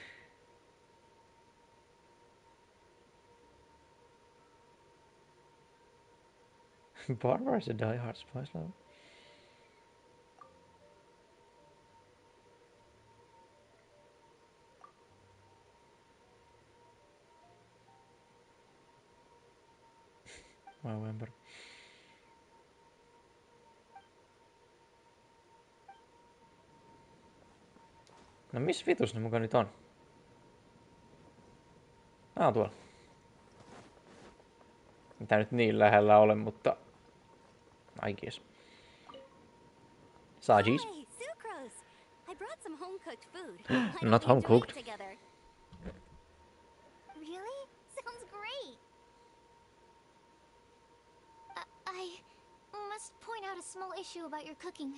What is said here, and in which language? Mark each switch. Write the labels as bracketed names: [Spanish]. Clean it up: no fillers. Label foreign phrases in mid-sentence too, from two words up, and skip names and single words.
[English] Barbara's a die-hard spice lover. November. [Finnish] No missä vitus ne muka nyt on? Tuolla. Mitä nyt niin lähellä ole, mutta... [English] I guess. Sajis. Hey, sucrose! I brought some home-cooked food. Not home-cooked. Really? Sounds great! I must point out a small issue about your cooking.